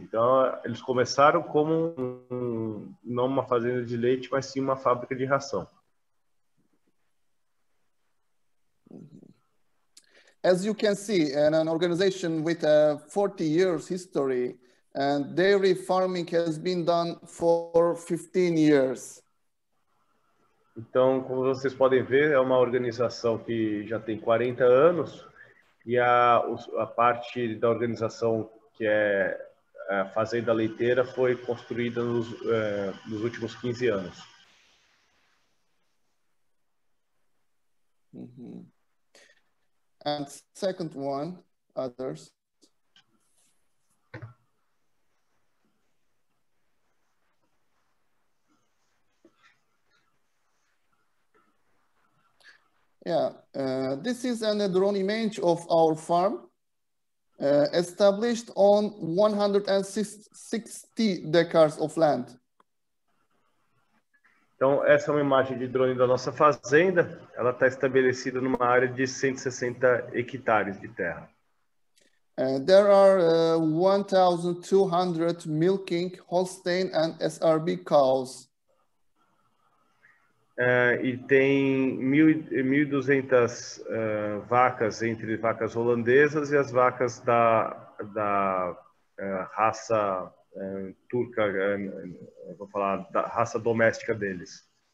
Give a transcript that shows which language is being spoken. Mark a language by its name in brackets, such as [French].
[Portuguese] Então, eles começaram como não uma fazenda de leite, mas sim uma fábrica de ração. [English] As you can see, an organization with a 40 years history, and dairy farming has been done for 15 years. [Portuguese] Então, como vocês podem ver, é uma organização que já tem 40 anos e a parte da organização, que é a fazenda leiteira, foi construída nos últimos 15 anos. [English] And second one, others. Yeah, this is a drone image of our farm, established on 160 hectares of land. [Portuguese] Então, essa é uma imagem de drone da nossa fazenda. Ela está estabelecida numa área de 160 hectares de terra. [English] There are 1,200 milking Holstein and SRB cows. [Portuguese] E tem 1.200 vacas, entre vacas holandesas e as vacas da raça turca, vou falar da raça doméstica deles.